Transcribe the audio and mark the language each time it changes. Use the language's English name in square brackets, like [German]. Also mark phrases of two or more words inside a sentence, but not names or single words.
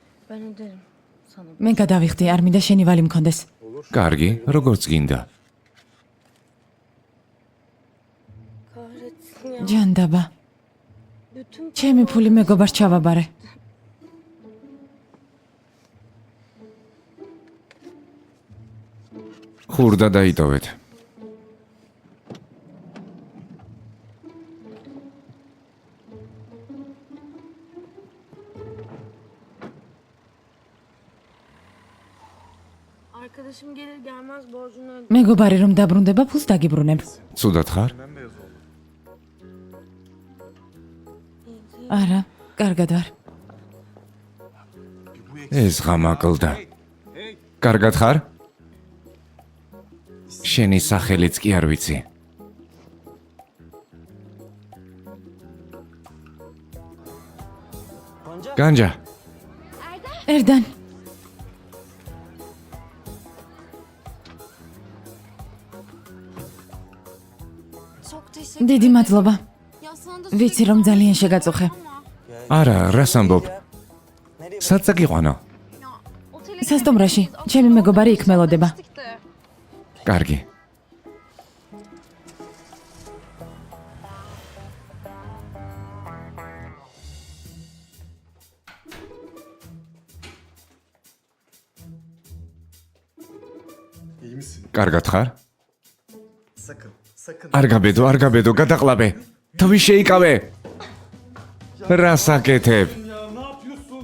[Turkish] Ben öderim sana. [Georgian] მე გადავიხდი, არ მინდა შენი ვალი მქონდეს. კარგი, როგორც გინდა. [Turkish] Kahretsin ya. [Georgian] ჯანდაბა, [Turkish] Bütün [Georgian] ჩემი ფული მეგობარს ჩავაბარე. ხურდა დაიტოვეთ. [Turkish] arkadaşım gelir gelmez borcunu öde. [Georgian] მეგობარი რომ დაბრუნდება, ფულს დაგიბრუნებ. ცუდად ხარ? არა, კარგად ვარ. ეს ღამაკლდა. კარგად ხარ? შენი სახელიც კი არ ვიცი. განჯა, ერდან, [Turkish] Çok teşekkür [Georgian] დიდი მადლობა. [Turkish] Ya sana da [Georgian] ვიცი რომ ძალიან შეგაწუხე. არა, რას ამბობ? სად წაგიყვანო? სასტუმროში, ჩემი მეგობარი იქ მელოდება. კარგი. [Turkish] İyi misin? [Georgian] კარგად ხარ? [Turkish] Sakın. [Georgian] არ გაბედო, გადაყლაბე. თვი შეიკავე. რა საკეთებ? [Turkish] Ya ne yapıyorsun?